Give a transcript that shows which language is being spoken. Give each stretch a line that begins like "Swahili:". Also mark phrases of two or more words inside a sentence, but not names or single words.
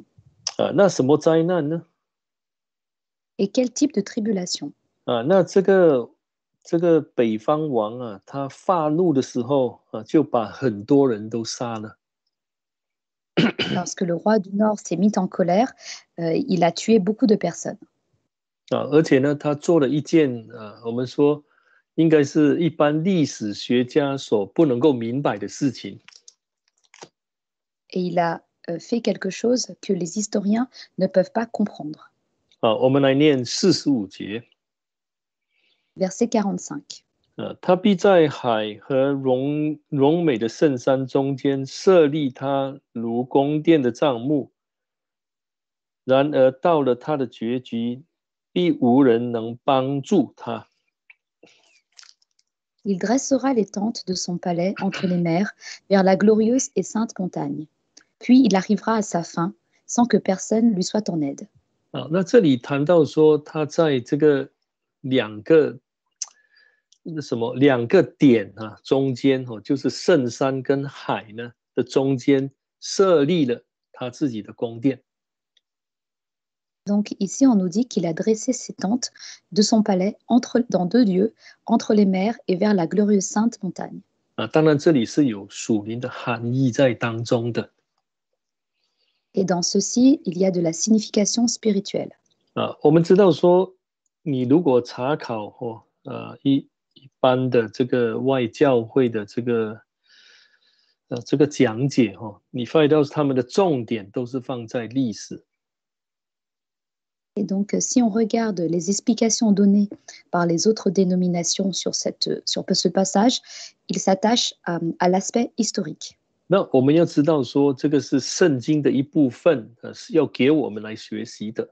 Chinese: 那什么灾难呢？
French: Et quel type de tribulation?
Chinese: 那这个北方王他发怒的时候就把很多人都杀了。
French: Lorsque le roi du Nord s'est mis en colère, il a tué beaucoup de personnes.
Chinese: 而且呢，他做了一件我们说应该是一般历史学家所不能够明白的事情。
French: Et il a fait quelque chose que les historiens ne peuvent pas comprendre.
Chinese: 我们来念45节。
French: Verset 45.
Chinese: 他必在海和荣美的圣山中间设立他如宫殿的帐幕，然而到了他的结局，必无人能帮助他。
French: Il dressera les tentes de son palais entre les mers, vers la glorieuse et sainte montagne. Puis il arrivera à sa fin, sans que personne lui soit en aide.
Chinese: 那这里谈到说，他在这个两个两个点啊，中间就是圣山跟海呢的中间设立了他自己的宫殿。
French: Donc ici, on nous dit qu'il a dressé ses tentes de son palais dans deux lieux, entre les mers et vers la glorieuse sainte montagne.
Chinese: 当然这里是有属灵的含义在当中的。
French: Et dans ceci, il y a de la signification spirituelle.
Chinese: 我们知道说，你如果查考一般的这个外教会的这个讲解你发现到他们的重点都是放在历史。
French: Et donc, si on regarde les explications données par les autres dénominations sur ce passage, il s'attache à l'aspect historique.
Chinese: 那我们要知道说，这个是圣经的一部分，是要给我们来学习的。